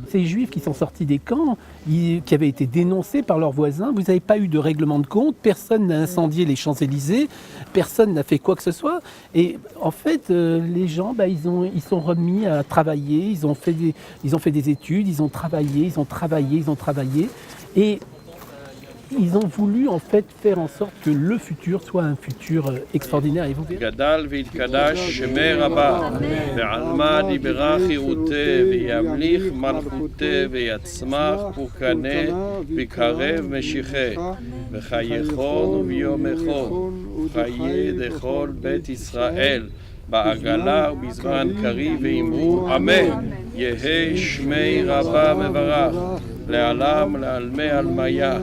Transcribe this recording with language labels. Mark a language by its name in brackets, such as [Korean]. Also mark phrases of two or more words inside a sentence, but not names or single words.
[French] Ces juifs qui sont sortis des camps, qui avaient été dénoncés par leurs voisins, vous n'avez pas eu de règlement de compte, personne n'a incendié les Champs-Élysées, personne n'a fait quoi que ce soit, et en fait les gens ils sont remis à travailler, ils ont fait des études, ils ont travaillé, et ils ont voulu en fait faire en sorte que le futur soit un futur extraordinaire. Et vous verrez. [Aramaic] גדל והתקדש שמי רבה, ועלמא דיברה חירותי, וימליך מלכותי, ויצמח פורקנה, ויקרב משיחי, וחייכון וביומכון, חיי דכל בית ישראל, בעגלה ובזמן קריב ואמרו אמן, יהי שמי רבה מברך, לעלם לעלמי עלמיה.